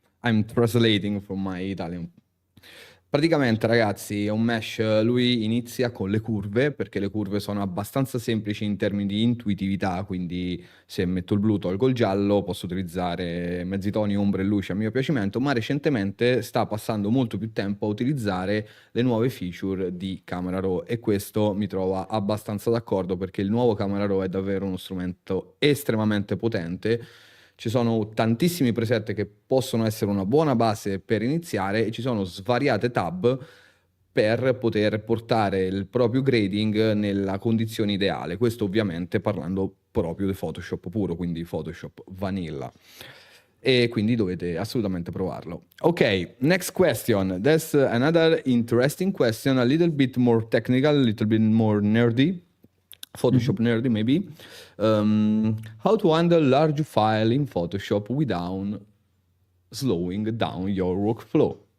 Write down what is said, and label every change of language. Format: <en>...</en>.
<en>I'm translating from my Italian.</en> <it>Praticamente, ragazzi, Unmesh, lui inizia con le curve, perché le curve sono abbastanza semplici in termini di intuitività, quindi se metto il blu, tolgo il giallo, posso utilizzare mezzi toni, ombre e luci a mio piacimento, ma recentemente sta passando molto più tempo a utilizzare le nuove feature di Camera Raw e questo mi trova abbastanza d'accordo perché il nuovo Camera Raw è davvero uno strumento estremamente potente. Ci sono tantissimi preset che possono essere una buona base per iniziare e ci sono svariate tab per poter portare il proprio grading nella condizione ideale. Questo ovviamente parlando proprio di Photoshop puro, quindi Photoshop Vanilla. E quindi dovete assolutamente provarlo.</it> <en>Ok, next question. That's another interesting question, a little bit more technical, a little bit more nerdy. Mhm. Photoshop nerdy maybe. How to handle large file in Photoshop without slowing down your workflow.</en>